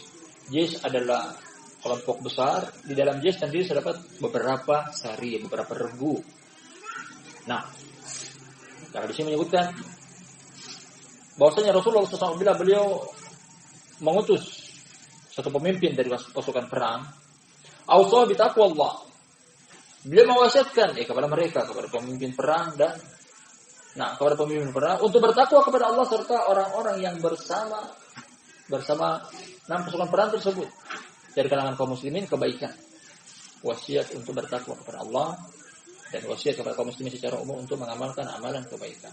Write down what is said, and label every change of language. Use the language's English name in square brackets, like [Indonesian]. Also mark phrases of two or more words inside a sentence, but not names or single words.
[Indonesian] Jaish adalah kelompok besar. Di dalam jaish sendiri terdapat beberapa sariyah, beberapa regu. Karena di sini menyebutkan bahwasanya Rasulullah SAW bila beliau mengutus satu pemimpin dari pasukan perang, [Arabic] أوصاه بتقوى الله. [Indonesian] Beliau mewasiatkan kepada mereka, kepada pemimpin perang dan kepada pemimpin perang untuk bertakwa kepada Allah serta orang-orang yang bersama pasukan perang tersebut dari kalangan kaum muslimin kebaikan. Wasiat untuk bertakwa kepada Allah dan wasiat kepada kaum muslimin secara umum untuk mengamalkan amalan kebaikan.